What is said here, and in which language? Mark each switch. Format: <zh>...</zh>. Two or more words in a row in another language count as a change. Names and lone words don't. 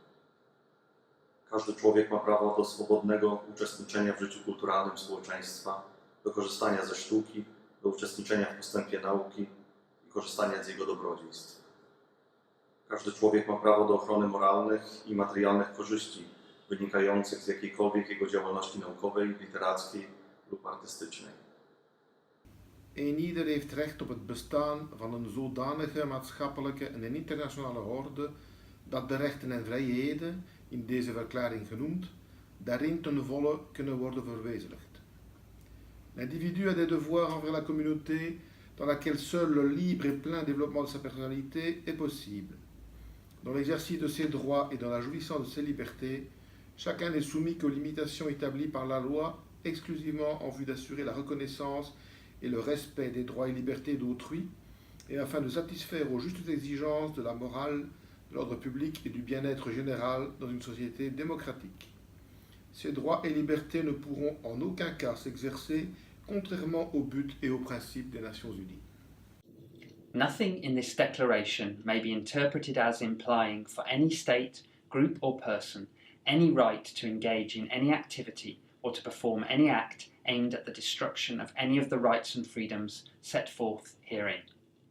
<pl>Każdy człowiek ma prawo do swobodnego uczestniczenia w życiu kulturalnym społeczeństwa, do korzystania ze sztuki, do uczestniczenia w postępie nauki i korzystania z jego dobrodziejstw. Każdy człowiek ma prawo do ochrony moralnych i materialnych korzyści wynikających z jakiejkolwiek jego działalności naukowej, literackiej lub artystycznej.</pl> <nl>Eenieder heeft recht op het bestaan van een zodanige maatschappelijke en internationale orde dat de rechten en vrijheden, in deze verklaring genoemd, daarin ten volle kunnen worden verwezenlijkt.</nl> <fr>L'individu a des devoirs envers la communauté dans laquelle seul le libre et plein développement de sa personnalité est possible. Dans l'exercice de ses droits et dans la jouissance de ses libertés, chacun n'est soumis qu'aux limitations établies par la loi exclusivement en vue d'assurer la reconnaissance et le respect des droits et libertés d'autrui, et afin de satisfaire aux justes exigences de la morale, de l'ordre public et du bien-être général dans une société démocratique. Ces droits et libertés ne pourront en aucun cas s'exercer contrairement aux buts et aux principes des Nations Unies.</fr> <en>Nothing in this declaration may be interpreted as implying for any state, group or person any right to engage in any activity or to perform any act aimed at the destruction of any of the rights and freedoms set forth herein.</en>